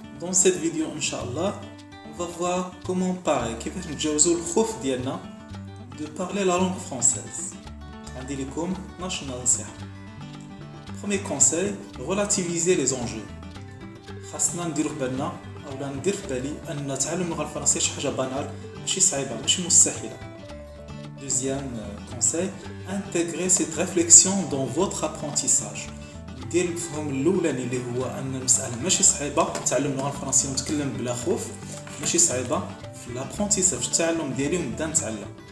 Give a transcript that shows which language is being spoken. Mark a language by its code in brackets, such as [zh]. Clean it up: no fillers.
[fr] Dans cette vidéo, Inch'Allah, on va voir comment parler, [ar] كيفاش نتجاوزوا الخوف ديالنا [fr] de parler la langue française. [ar] عندي لكم 12 نصيحة. [fr] Premier conseil, relativiser les enjeux. [ar] خاصنا نديرو في بالنا أولا ندير في بالي أن تعلم اللغة الفرنسية شي حاجة بانال ماشي صعيبة ماشي مستحيلة. [fr] Deuxième conseil, intégrer cette réflexion dans votre apprentissage. [ar] دير الفهم الاولاني اللي هو ان المساله ماشي صعيبه تعلم اللغه الفرنسيه ونتكلم بلا خوف ماشي صعيبه في لابرونتيساج في التعلم ديالي ونبدا نتعلم.